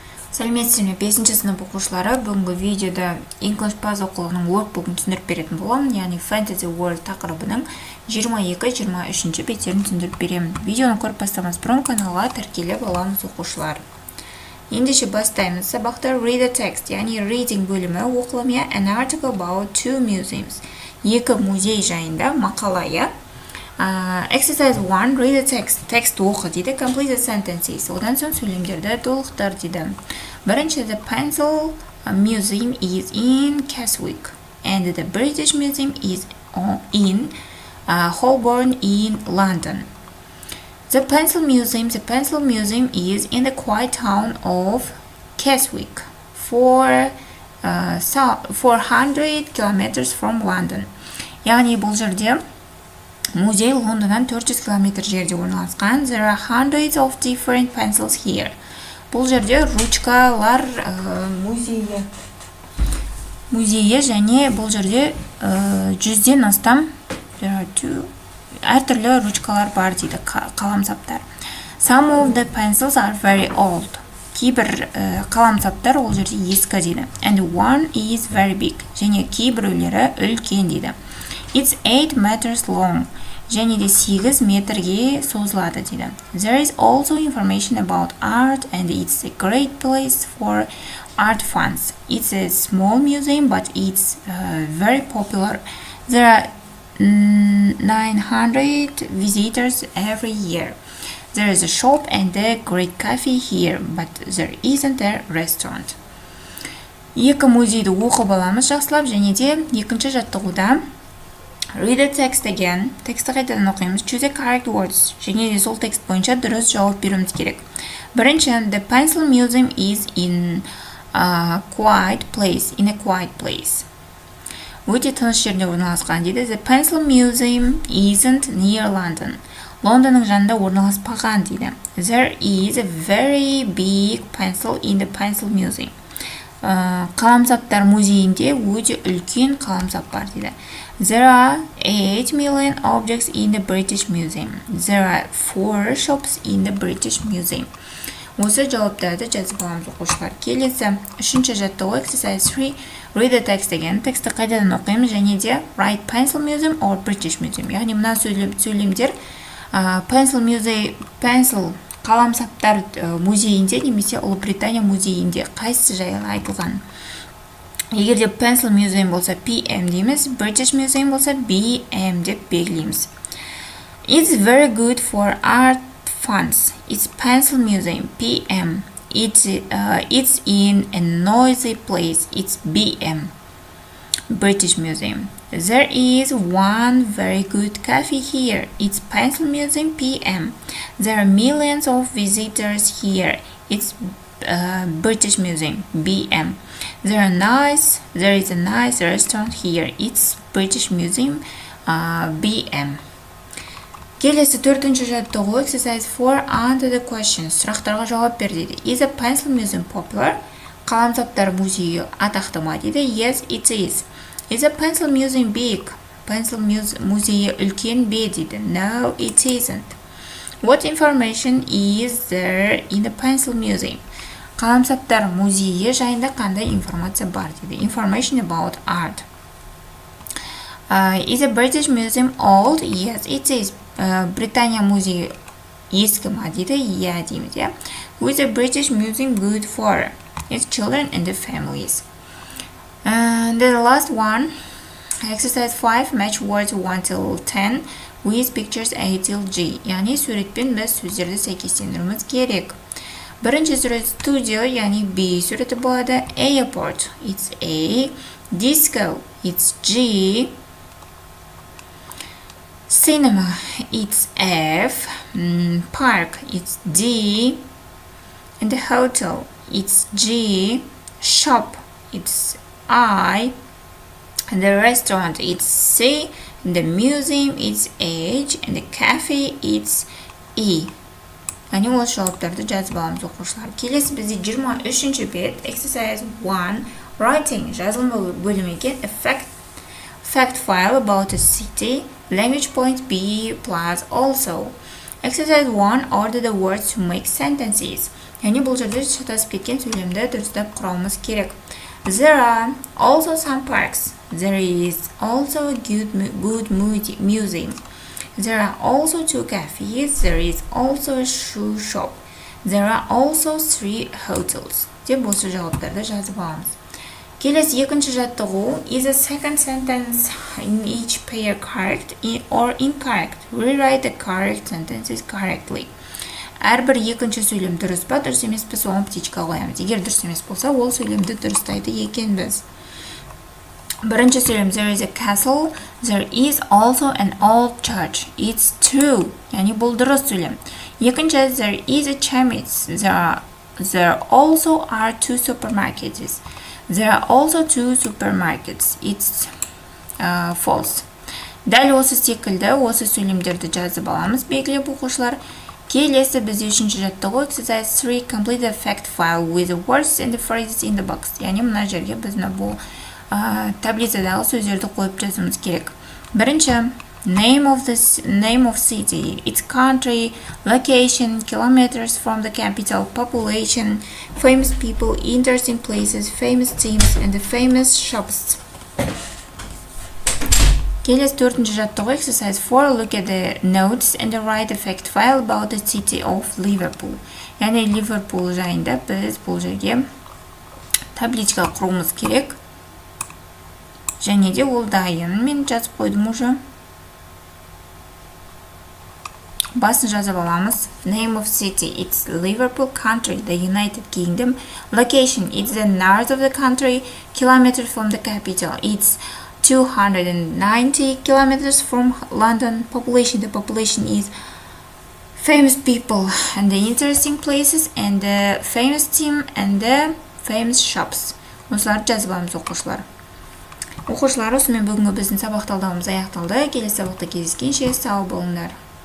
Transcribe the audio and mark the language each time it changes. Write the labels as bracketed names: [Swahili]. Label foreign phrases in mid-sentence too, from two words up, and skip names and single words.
[Kazakh] Сәлеметсіздер ме? 5-ші сынып оқушылары, бүгінгі видеода English Puzzle оқулығының Workbook'ын түсіндіріп беретін боламын, яғни Fantasy World тақырыбының 22-23 беттерін түсіндіріп беремін. Видеоны көріп бастамас бұрын каналға тіркеліп аламыз оқушылар. Ендеше бастаймыз. Сабақта [English] read the text, [Kazakh] яғни reading бөлімі оқылымы [English] an article about two museums. [Kazakh] Екі музей жайында мақала, я. [English] Exercise 1, read the text. [Kazakh] Текст оқы дейді. [English] Complete the sentences. [Kazakh] Одан соң сөйлемдерді толықтыр дейді. Бірінші, [English] the Pencil Museum is in Keswick, and the British Museum is in Holborn in London. The Pencil Museum is in the quiet town of Keswick, 400 kilometers from London. [Kazakh] Яғни бұл жерде музей Лондоннан 400 километр жерде орналасқан. [English] There are hundreds of different pencils here. [Kazakh] Бұл жерде ручкалар музейі және бұл жерде 100-ден астам әртүрлі ручкалар бар дейді, қаламсаптар. [English] Some of the pencils are very old. [Kazakh] Кейбір қаламсаптар ол жерде ескі дейді. [English] And one is very big. [Kazakh] Және кейбіреулері үлкен дейді. [English] It's 8 meters long. [Kazakh] Және де 8 метрге созылады дейді. [English] There is also information about art and it's a great place for art fans. It's a small museum but it's very popular. There are 900 visitors every year. There is a shop and a great cafe here, but there isn't a restaurant. [Kazakh] Екі музейді оқып аламыз жақсылап, және де екінші жаттығуда [English] read the text again. [Kazakh] Тексті қайтадан оқимыз. [English] Choose the correct words. [Kazakh] Және де сол текст бойынша дұрыс жауап беруіміз керек. Бірінші, [English] the Pencil Museum is in a quiet place. [Kazakh] Өте тыныш жерде орналасқан дейді. [English] The Pencil Museum isn't near London. [Kazakh] Лондонның жанында орналаспаған дейді. [English] There is a very big pencil in the Pencil Museum. [Kazakh] Қаламсаптар музейінде өте үлкен қаламсап бар дейді. [English] There are 8 million objects in the British Museum. There are 4 shops in the British Museum. [Kazakh] Осы жауаптарды жазып аламыз оқушылар. Келесі, үшінші жаттығу exercise 3, [English] read the text again. [Kazakh] Тексті қайтадан оқимыз және де [English] write Pencil Museum or British Museum. [Kazakh] Яғни мына сөйлемдер Pencil қаламсаптар музейінде немесе Ұлыбритания музейінде қайсысы жайлы айтылған. Егер де Pencil Museum болса PM дейміз, British Museum болса BM деп белгілейміз. [English] It's very good for art fans. It's Pencil Museum, PM. It's in a noisy place. It's BM, British Museum. There is one very good cafe here. It's Pencil Museum, PM. There are millions of visitors here. It's British Museum, BM. There is a nice restaurant here. It's British Museum, BM. [Kazakh] Келесі төртінші жаттығу exercise 4, [English] answer the questions. [Kazakh] Сұрақтарға жауап бер дейді. [English] Is a Pencil Museum popular? [Kazakh] Қаламсаптар музейі атақты ма дейді. [English] Yes, it is. Is a Pencil Museum big? [Kazakh] Pencil музейі үлкен бе дейді. [English] No, it isn't. What information is there in the Pencil Museum? [Kazakh] Қаламсаптар музейі жайында қандай информация бар дейді. [English] Information about art. Is a British Museum old? Yes, it is. [Kazakh] Британия музейі ескі ма дейді. Yeah, дейміз, [English] yeah. Who is a British Museum good for? It's children and the families. And the last one, exercise 5, match words 1 till 10 with pictures A till G. [Kazakh] Яғни суретпен біз сөздерді сәйкестендіруіміз керек. Бірінші сурет studio, яғни B суреті болады. [English] Airport, it's A. Disco, it's G. Cinema, it's F. Park, it's D. And the hotel, it's G. Shop, it's I. And the restaurant, it's C. And the museum, it's H. And the cafe, it's E. [Kazakh] Яғни осы жауаптарды жазып аламыз оқушылар. Келесі бізде 23-ші бет, [English] exercise 1, writing, [Kazakh] жазылымы бөлімі екен, [English] a fact file about a city, language point B plus also. Exercise 1, order the words to make sentences. [Kazakh] Яғни бұл жерде шатасып кеткен сөйлемді дұрыстап құрауымыз керек. [English] There are also some parks. There is also a good museum. There are also 2 cafes. There is also a shoe shop. There are also 3 hotels. [Kazakh] Деп осы жауаптарды жазып аламыз. Келесі екінші жаттығу. [English] Is a second sentence in each pair correct or incorrect? Rewrite the correct sentences correctly. [Kazakh] Әрбір екінші сөйлем дұрыс па, дұрыс емес пе, соған птичка қоямыз. Егер дұрыс емес болса, ол сөйлемді дұрыстайды екенбіз. Бірінші сөйлем. [English] There is a castle. There is also an old church. It's true. [Kazakh] Яғни бұл дұрыс сөйлем. Екінші. [English] There is a chemist. There also are 2 supermarkets. There are also 2 supermarkets. It's false. [Kazakh] Дәл осы секілді осы сөйлемдерді жазып аламыз, белгілеп оқушылар. Келесі бізде үшінші жаттығу. [English] Exercise 3. Complete the fact file with the words and the phrases in the box. [Kazakh] Яғни мына жерге біз бұл таблицадағы сөздерді қойып жазуымыз керек. Бірінші. [English] Name of city, its country, location, kilometers from the capital, population, famous people, interesting places, famous teams, and the famous shops. [Kazakh] Келесі төртінші жаттығу. [English] Exercise 4. Look at the notes and write a fact file about the city of Liverpool. [Kazakh] Яғни Ливерпул жайында біз бұл жерге табличка құруымыз керек. Және де ол дайын. Мен жазып қойдым уже. Басын жазып аламыз. [English] Name of city, it's Liverpool. Country, the United Kingdom. Location, it's the north of the country. Kilometers from the capital, it's 290 kilometers from London. Population, the population is famous people and the interesting places and the famous team and the famous shops. [Kazakh] Осыларды жазып аламыз оқушылар. Оқушылар, осымен бүгінгі біздің сабақ талдауымыз аяқталды. Келесі сабақта кездескенше сау болыңдар.